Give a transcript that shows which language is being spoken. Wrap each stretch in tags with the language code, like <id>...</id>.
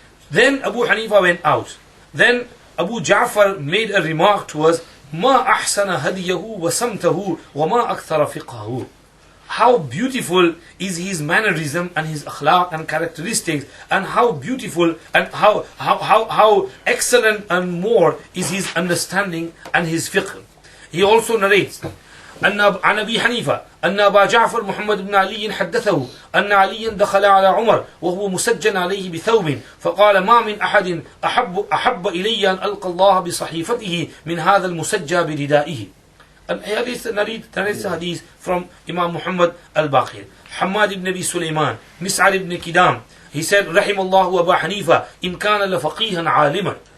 <en>Then Abu Hanifa went out. Then Abu Ja'far made a remark to us,</en> <ar>ما أحسن هديه وسمته وما أكثر فقهه.</ar> <en>How beautiful is his mannerism and his akhlaq and characteristics, and how beautiful and how excellent and more is his understanding and his fiqh. He also narrates</en> <ar>عن أبي حنيفة أن أبا جعفر محمد بن علي حدثه أن عليا دخل على عمر وهو مسجن عليه بثوب فقال ما من أحد أحب إلي أن ألقى الله بصحيفته من هذا المسجى بردائه.</ar> <en>And here narrates a hadith from Imam Muhammad al-Baqir. Hamad ibn Abi Sulaiman, Mis'ar ibn Kidam, he said</en> <ar>رحم الله أبا حنيفة إن كان لفقيها عالما.</ar>